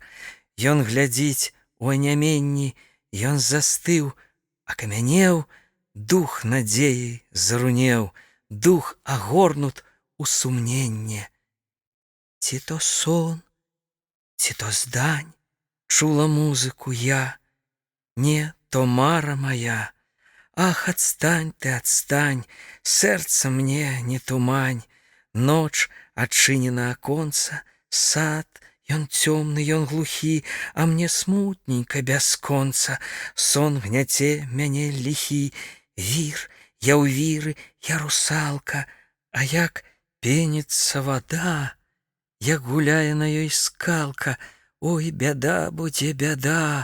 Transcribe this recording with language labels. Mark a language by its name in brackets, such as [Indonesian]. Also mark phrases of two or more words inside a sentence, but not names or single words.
[Belarusian] Ён глядзіць у аняменні, ён застыў, акамянеў, дух надзеі зарунеў, дух агорнут у сумненне. Ці то сон, ці то здань, чула музыку я, не, то мара моя. [Russian] Ах, отстань ты, отстань, сердце мне не тумань. [Belarusian] Ночь адчынена аконца, сад, ён цёмны, ён глухі, а мне смутненька бясконца. Сон гняце мяне ліхі, вір, я ў віры, я русалка, а як пеніцца вада, як гуляе на ёй скалка, ой, бяда будзе, бяда.